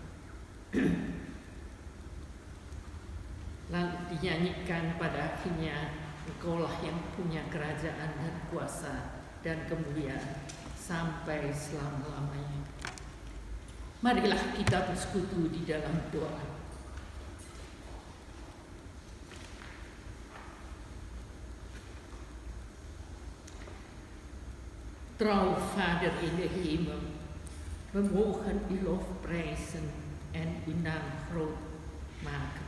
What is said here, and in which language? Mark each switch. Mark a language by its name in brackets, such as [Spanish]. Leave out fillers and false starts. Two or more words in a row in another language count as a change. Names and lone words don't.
[Indonesian] Lalu dinyanyikan pada akhirnya, Engkaulah yang punya kerajaan dan kuasa dan kemuliaan sampai selama-lamanya. Marilah kita bersekutu di dalam doa. [Dutch] Trouw Vader in de hemel, we mogen u lof prijzen en uw naam groot maken.